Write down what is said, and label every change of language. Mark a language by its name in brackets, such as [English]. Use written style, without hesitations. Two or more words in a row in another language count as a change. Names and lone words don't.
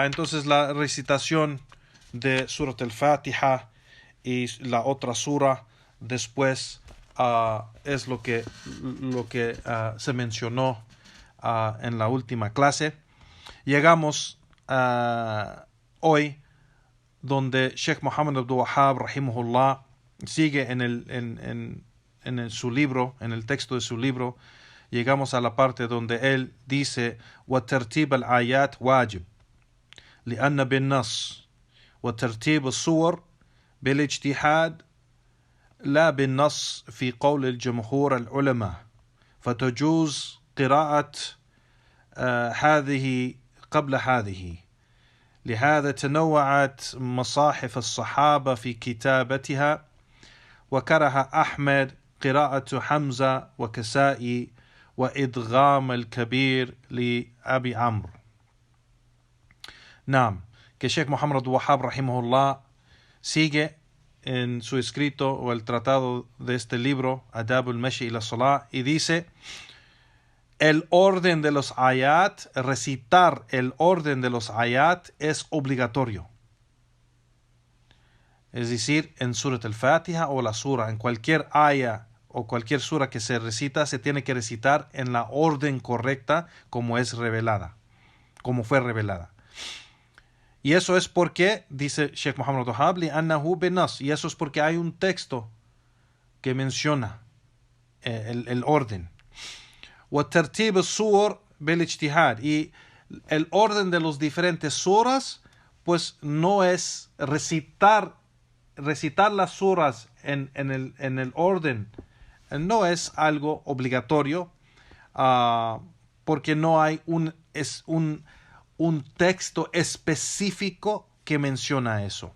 [Spanish] Entonces la recitación de Surat al-Fatiha y la otra sura después es lo que se mencionó en la última clase. Llegamos hoy donde Sheikh Muhammad Abdul Wahhab, rahimahullah, sigue en su libro, en el texto de su libro. Llegamos a la parte donde él dice: [Arabic] وَتَرْتِيبَ الْآيَاتِ واجب لأن بالنص وترتيب الصور بالاجتهاد لا بالنص في قول الجمهور العلماء فتجوز قراءة هذه قبل هذه لهذا تنوعت مصاحف الصحابة في كتابتها وكره أحمد قراءة حمزة وكسائي وإدغام الكبير لأبي عمرو. [Spanish] Naam, que Sheikh Muhammad Wahhab, rahimahullah, sigue en su escrito o el tratado de este libro, Adab al-Mashi ila Salah, y dice: el orden de los ayat, recitar el orden de los ayat es obligatorio. Es decir, en Surat al-Fatiha o la sura, en cualquier aya o cualquier sura que se recita, se tiene que recitar en la orden correcta como fue revelada. Y eso es porque, dice Sheikh Muhammad Wahhab, [Arabic] لأنه بالنص, [Spanish] y eso es porque hay un texto que menciona el orden. [Arabic] وَتَرْتِيبُ السُّورِ بِالْاجْتِهَادِ, [Spanish] y el orden de los diferentes suras, pues no es recitar las suras en el orden, no es algo obligatorio, porque no hay un texto específico que menciona eso.